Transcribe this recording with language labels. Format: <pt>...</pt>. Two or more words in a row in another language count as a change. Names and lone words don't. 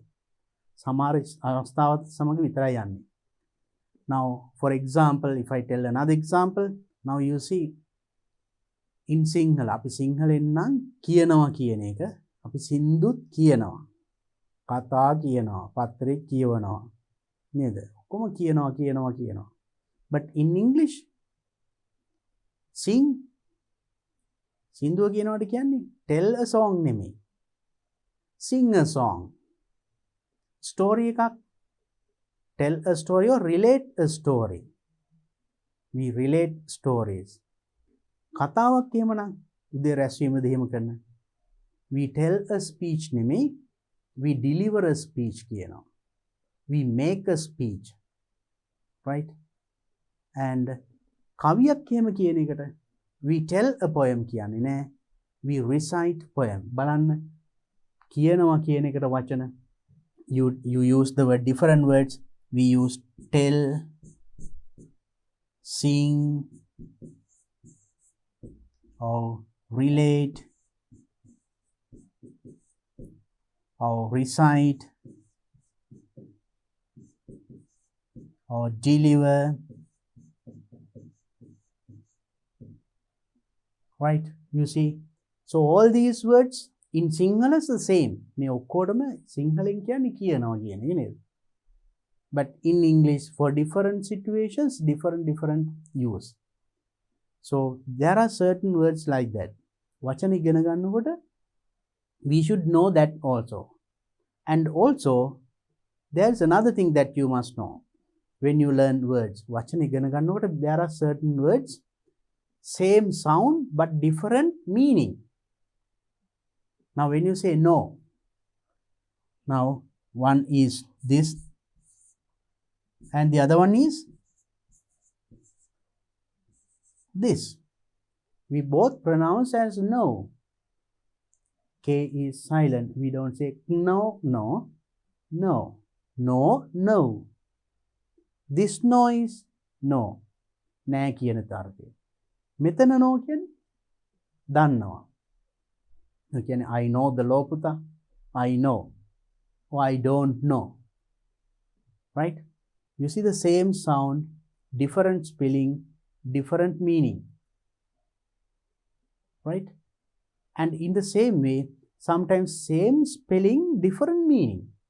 <si>සමහර අවස්ථාවත් සමග විතරයි යන්නේ.</si> <en>Now, for example, if I tell another example, now you see in Sinhala,</en> <si>අපි සිංහලෙන් නම් කියනවා කියන එක, අපි සින්දුත් කියනවා, කතා කියනවා, පත්‍රේ කියවනවා. නේද? කොහොම කියනවා.</si> <en>But in English, sing,</en> <si>සින්දුව කියනවාට කියන්නේ</si> <en>tell a song</en> <si>නෙමෙයි.</si> <en>Sing a song. Story එකක් tell a story or relate a story. We relate stories.</en> <si>කතාවක් එහෙමනම් උදේ රැස්වීමද එහෙම කරන.</si> <en>We tell a speech නෙමෙයි, we deliver a speech කියනවා. We make a speech. Right?</en> <si>And කවියක් එහෙම කියන එකට</si> <en>we tell a poem</en> <si>කියන්නේ නෑ.</si> <en>We recite poem.</en> <si>බලන්න කියනවා කියන එකට වචන</si> <en>you use the word different words. We use tell, sing, or relate, or recite, or deliver. Right? You see? So all these words in Sinhala is the same.</en> <si>මේ ඔක්කොටම සිංහලෙන් කියන්නේ කියනවා කියන එක නේද?</si> <en>But in English, for different situations, different use. So there are certain words like that.</en> <si>වචන ඉගෙන ගන්නකොට</si> <en>we should know that also. And also, there's another thing that you must know when you learn words.</en> <si>වචන ඉගෙන ගන්නකොට</si> <en>there are certain words, same sound but different meaning. Now when you say no, now one is this and the other one is this. We both pronounce as no. K is silent. We don't say no, no, no, no, no. This no is no.</en> <si>නෑ කියන තරකේ. මෙතන no කියන්නේ දන්නවා. ඒ කියන්නේ</si> <en>I know the law පුතා. I know. Or I don't know. Right? You see the same sound, different spelling, different meaning. Right? And in the same way, sometimes same spelling, different meaning.</en>